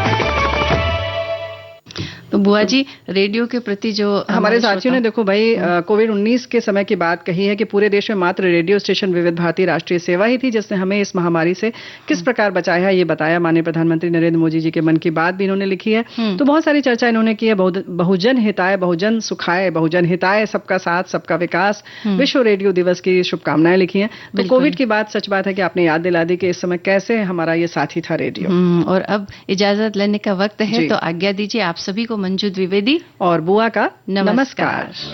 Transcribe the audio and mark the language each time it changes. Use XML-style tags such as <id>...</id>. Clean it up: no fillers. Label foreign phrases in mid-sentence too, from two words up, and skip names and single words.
<hi>तो बुआ जी, रेडियो के प्रति जो हमारे साथियों ने देखो भाई कोविड-19 के समय की बात कही है कि पूरे देश में मात्र रेडियो स्टेशन विविध भारती राष्ट्रीय सेवा ही थी जिसने हमें इस महामारी से किस प्रकार बचाया है, ये बताया। माननीय प्रधानमंत्री नरेंद्र मोदी जी के मन की बात भी इन्होंने लिखी है। तो बहुत सारी चर्चा इन्होंने की है।</hi> <sa>बहुजन हिताय बहुजन सुखाय, बहुजन हिताय,</sa> <hi>सबका साथ सबका विकास, विश्व रेडियो दिवस की शुभकामनाएं लिखी हैं। तो कोविड की बात सच बात है कि आपने याद दिला दी कि इस समय कैसे हमारा ये साथी था रेडियो। और अब इजाजत लेने का वक्त है, तो आज्ञा दीजिए आप सभी को। मंजू द्विवेदी और बुआ का नमस्कार।</hi>